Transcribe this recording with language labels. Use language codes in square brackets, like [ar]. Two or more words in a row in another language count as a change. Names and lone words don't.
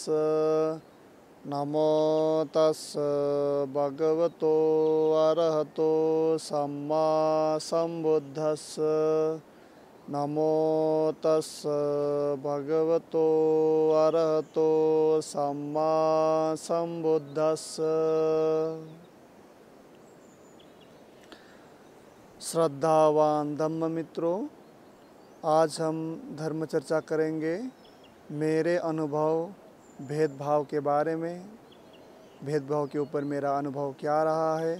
[pi] नमो तस् भगवतो अरहतो सम्मा सम्बुद्धस्स। नमो तस् भगवतो अरहतो सम्मा सम्बुद्धस्स। [hi] श्रद्धावान धम्म मित्रों, आज हम धर्म चर्चा करेंगे मेरे अनुभव भेदभाव के बारे में। भेदभाव के ऊपर मेरा अनुभव क्या रहा है।